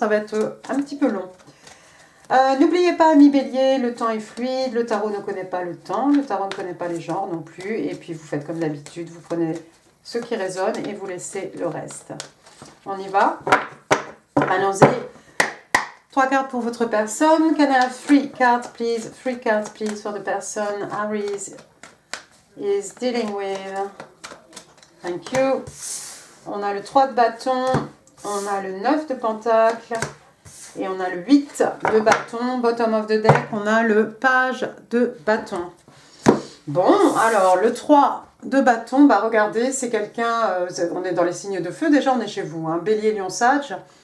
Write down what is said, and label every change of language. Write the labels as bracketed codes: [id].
[fr] Ça va être un petit peu long. N'oubliez pas, amis Bélier, le temps est fluide. Le tarot ne connaît pas le temps. Le tarot ne connaît pas les genres non plus. Et puis vous faites comme d'habitude. Vous prenez ce qui résonne et vous laissez le reste. On y va. Allons-y. 3 cartes pour votre personne. [en] Can I have 3 cards, please? 3 cards, please, for the person Aries is dealing with. Thank you. [fr] On a le 3 de bâton, on a le 9 de pentacle et on a le 8 de bâton. [en] Bottom of the deck, [fr] on a le page de bâton. Bon, alors le 3 de bâton, bah regardez, c'est quelqu'un, on est dans les signes de feu, déjà on est chez vous, hein, Bélier, Lion, Sage.